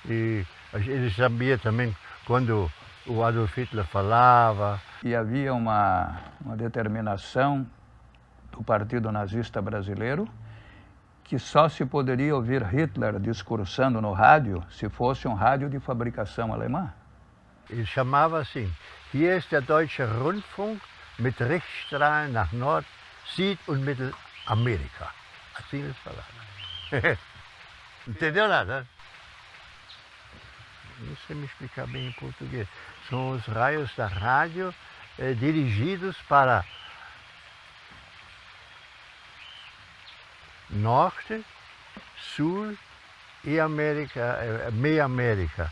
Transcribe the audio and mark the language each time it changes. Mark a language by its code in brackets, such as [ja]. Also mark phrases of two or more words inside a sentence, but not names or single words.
[pt] E ele sabia também quando o Adolf Hitler falava. E havia uma determinação do Partido Nazista Brasileiro que só se poderia ouvir Hitler discursando no rádio se fosse um rádio de fabricação alemã. Ele chamava assim: [de] Hier ist der Deutsche Rundfunk mit Richtstrahlen nach Nord, Süd und Mittelamerika. [pt] Assim eles falavam. Entendeu nada? Não sei me explicar bem em português. São os raios da rádio dirigidos para Norte, Sul e América, meia América.